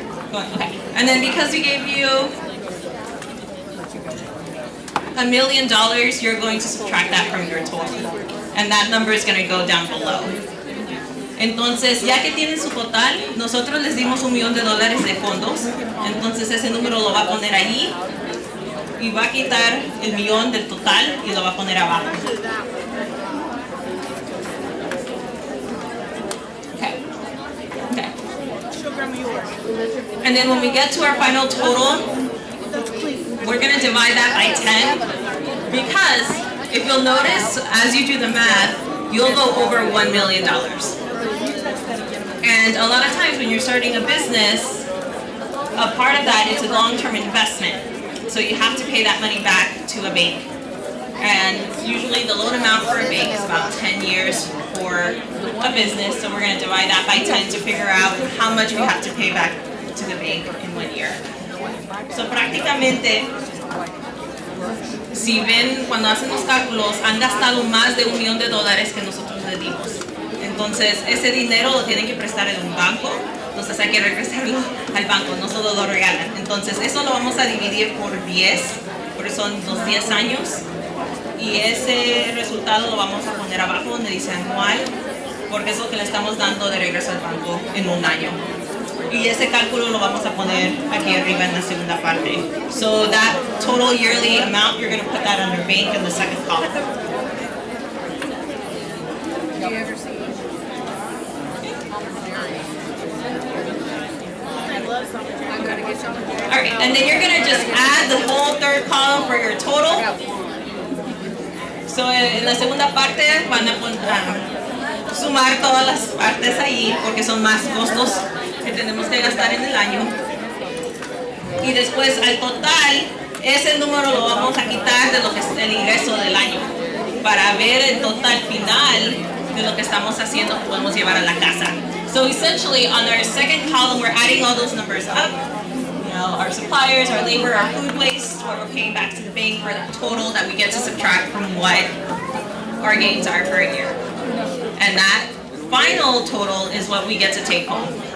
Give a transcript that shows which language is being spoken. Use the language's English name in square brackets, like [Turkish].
[English] Okay. And then because we gave you $1 million, you're going to subtract that from your total. And that number is going to go down below. [Spanish] Entonces, ya que tienen su total, nosotros les dimos $1 millón de fondos. Entonces ese número lo va a poner ahí y va a quitar el millón del total y lo va a poner abajo. [English] Okay. Okay. And then when we get to our final total, we're going to divide that by 10 because if you'll notice, as you do the math, you'll go over $1 million. And a lot of times when you're starting a business, a part of that is a long-term investment. So you have to pay that money back to a bank. And usually the loan amount for a bank is about 10 years for a business. So we're going to divide that by 10 to figure out how much we have to pay back to the bank in 1 year. [Spanish] So prácticamente, si ven cuando hacen los cálculos, han gastado más de $1 millón que nosotros les dimos. Entonces, ese dinero lo tienen que prestar en un banco, entonces hay que regresarlo al banco, no solo lo regalan. Entonces, eso lo vamos a dividir por 10, porque son los 10 años, y ese resultado lo vamos a poner abajo donde dice anual, porque es lo que le estamos dando de regreso al banco en un año. Y ese cálculo lo vamos a poner aquí arriba en la segunda parte. [English] So that total yearly amount, you're going to put that under bank in the second column. Alright, and then you're going to just add the whole third column for your total. [Spanish] So en la segunda parte van a sumar todas las partes ahí porque son más costos que tenemos que gastar en el año. Y después al total, ese número lo vamos a quitar de lo que es el ingreso del año para ver el total final de lo que estamos haciendo que podemos llevar a la casa. [English] So essentially on our second column, we're adding all those numbers up. You know, our suppliers, our labor, our food waste, what we're paying back to the bank for the total that we get to subtract from what our gains are per year. And that final total is what we get to take home.